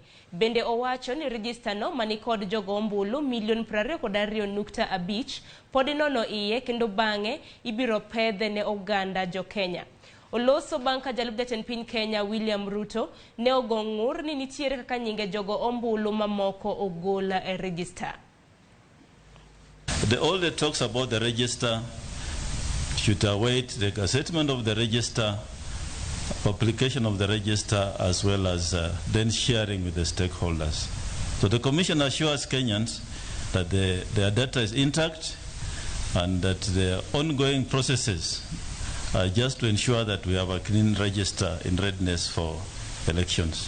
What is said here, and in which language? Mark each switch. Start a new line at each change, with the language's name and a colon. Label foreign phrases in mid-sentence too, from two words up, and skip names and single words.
Luo (Kenya and Tanzania): Bende owacho ni register no manikod jogo ombulu $22.5 podi nono iye kendo bange ibiro pedhe ne oganda jo Kenya. Oloso banka jalub jatend piny Kenya William Ruto ne ogongur ni nitiere kaka nyinge jogo ombulu mamoko ogola e register.
English: All the talks about the register should await the gazettement of the register, publication of the register, as well as then sharing with the stakeholders. So the Commission assures Kenyans that their data is intact and that the ongoing processes are just to ensure that we have a clean register in readiness for elections.